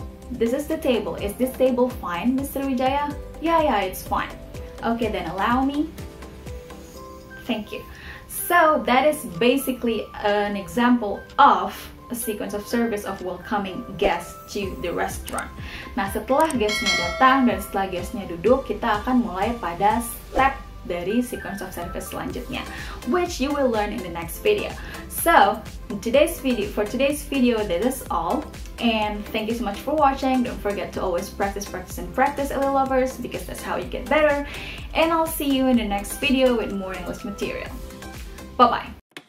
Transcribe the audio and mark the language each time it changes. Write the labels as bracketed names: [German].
[English] This is the table. Is this table fine, Mr. Wijaya? Yeah, it's fine. Okay, then allow me. Thank you. So that is basically an example of a sequence of service of welcoming guests to the restaurant. [Indonesian] Nah, setelah guestnya datang dan setelah guestnya duduk, kita akan mulai pada step dari [English] sequence of service [Indonesian] selanjutnya, [English] which you will learn in the next video. So, for today's video, that is all. And thank you so much for watching. Don't forget to always practice, LA lovers, because that's how you get better. And I'll see you in the next video with more English material. Bye-bye.